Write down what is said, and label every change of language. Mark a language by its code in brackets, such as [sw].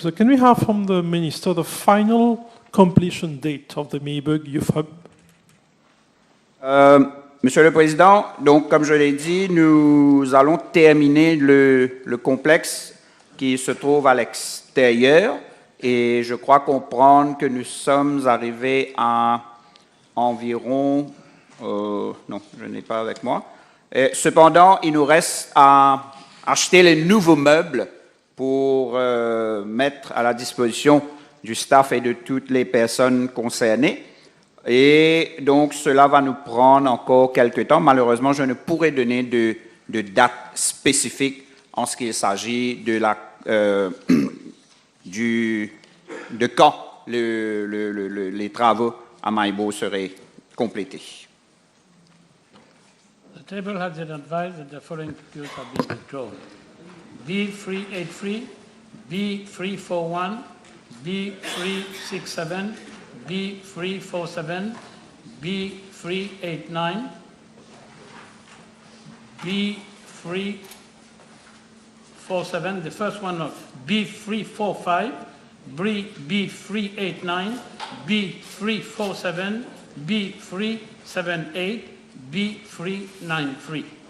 [en] So can we have from the Minister the final completion date of the Maybird Youth Hub? [fr] Monsieur le Président, donc comme je l'ai dit, nous allons terminer le complexe qui se trouve à l'extérieur et je crois comprendre que nous sommes arrivés à environ... non, je n'ai pas avec moi. Cependant, il nous reste à acheter les nouveaux meubles pour mettre à la disposition du staff et de toutes les personnes concernées. Et donc, cela va nous prendre encore quelques temps. Malheureusement, je ne pourrai donner de date spécifique en ce qu'il s'agit de quand les travaux à Maïbo seraient complétés. [en] The table has been advised that the following queues have been withdrawn. B383, B341, B367, B347, B389, B347, the first one of B345, B389, B347, B378, B393.